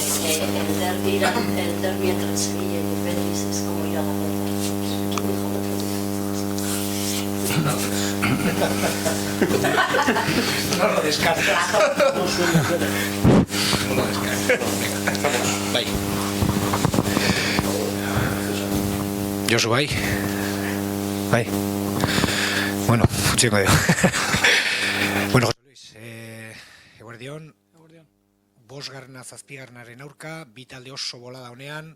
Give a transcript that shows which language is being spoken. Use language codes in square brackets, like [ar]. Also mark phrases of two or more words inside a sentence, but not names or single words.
[es] el derbi entre Sevilla y el Betis es como ir a la guerra. No lo descartes. No lo descartes. [eu] Bai. Josu, bai. Bai. Bueno, utxiko dio. Bueno, Jose Luis, eguerdion. Bosgarna zazpigarnaren aurka, bi talde oso bolada honean.